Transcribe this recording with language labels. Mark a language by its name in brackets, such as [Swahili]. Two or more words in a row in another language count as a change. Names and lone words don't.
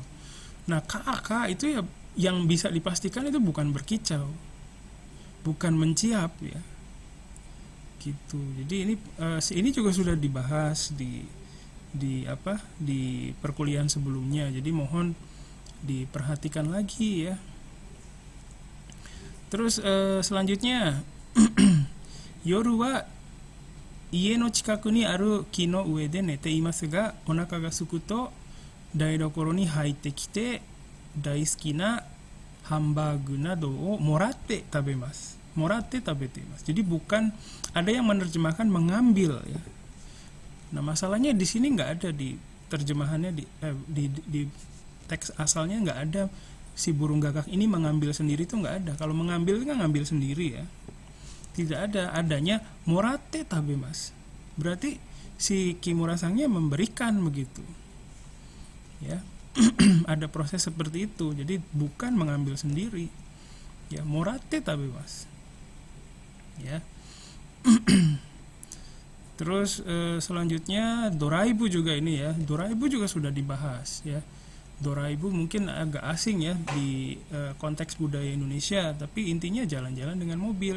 [Indonesian] Nah kak itu ya yang bisa dipastikan itu bukan berkicau, bukan menciap ya gitu. Jadi ini juga sudah dibahas di perkuliahan sebelumnya. Jadi mohon diperhatikan lagi ya. Terus selanjutnya [Japanese] 夜は家の近くにある木の上で寝ていますがお腹が空くと台所に入ってきて大好きなハンバーグなどをもらって食べます. もらって食べています. [Indonesian] Jadi bukan, ada yang menerjemahkan mengambil ya. Nah, masalahnya di sini nggak ada di terjemahannya, di teks asalnya nggak ada si burung gagak ini mengambil sendiri, itu nggak ada. Kalau mengambil kan ngambil sendiri ya, tidak ada. Adanya [Japanese] もらって食べます, [Indonesian] berarti si Kimura-sannya memberikan begitu ya. Ada proses seperti itu, jadi bukan mengambil sendiri ya. [Japanese] もらって食べます ya. [Indonesian] Terus selanjutnya doraibu juga ini ya. Doraibu juga sudah dibahas ya. Doraibu mungkin agak asing ya di konteks budaya Indonesia, tapi intinya jalan-jalan dengan mobil.